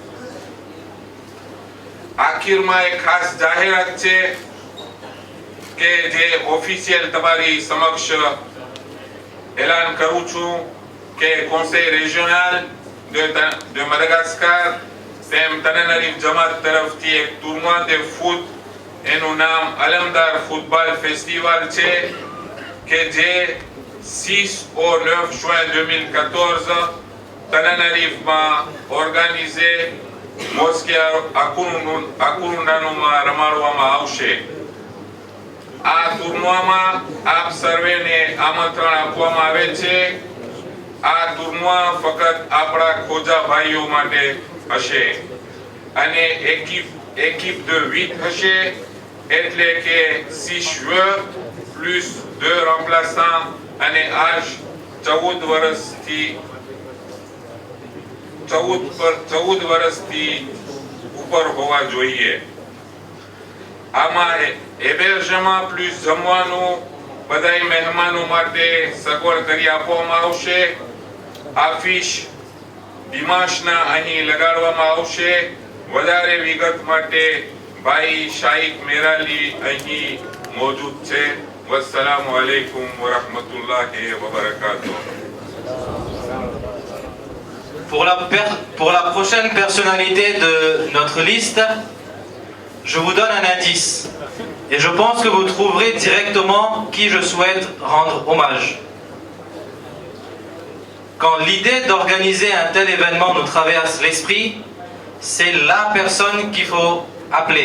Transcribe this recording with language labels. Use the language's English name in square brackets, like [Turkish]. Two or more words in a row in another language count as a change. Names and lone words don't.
[Gujarati] આખિરમાં એક ખાસ જાહેરાત છે કે જે ઓફિશિયલ તમારી સમક્ષ એલાન કરું છું કે [French] Conseil régional de Madagascar [Gujarati] તેમ તનનરીફ જમાત તરફથી એક [French] tournoi de foot [Gujarati] એનું નામ અલમદાર ફૂટબોલ ફેસ્ટિવલ છે કે જે [French] 6 au 9 juin 2014 [Gujarati] તનનરીફમાં ઓર્ગેનાઇઝે મોસ્કે આકુરુનાનુમાં રમાડવામાં આવશે. આ ટુર્નવામાં આપ સર્વેને આમંત્રણ આપવામાં આવે છે. આ ટુર્નવા ફક્ત આપણા ખોજા ભાઈઓ માટે હશે અને [French] équipe de 8 [Gujarati] હશે, એટલે કે [French] 6 joueurs plus 2 remplaçants [Gujarati] અને âge 14 વર્ષથી ઉપર હોવા જોઈએ. આમાં [French] hébergement plus [Gujarati] જમવાનું બધાય મહેમાનો માટે સગવડ કરી આપવામાં આવશે. આફિશ દિમાશના અહીં લગાડવામાં આવશે. વધારે વિગત માટે ભાઈ શાઈક મેરાલી અહીં મોજૂદ છે. [Arabic] والسلام عليكم ورحمة الله وبركاته. [French] Pour la prochaine personnalité de notre liste, je vous donne un indice. Et je pense que vous trouverez directement qui je souhaite rendre hommage. Quand l'idée d'organiser un tel événement nous traverse l'esprit, c'est la personne qu'il faut appeler.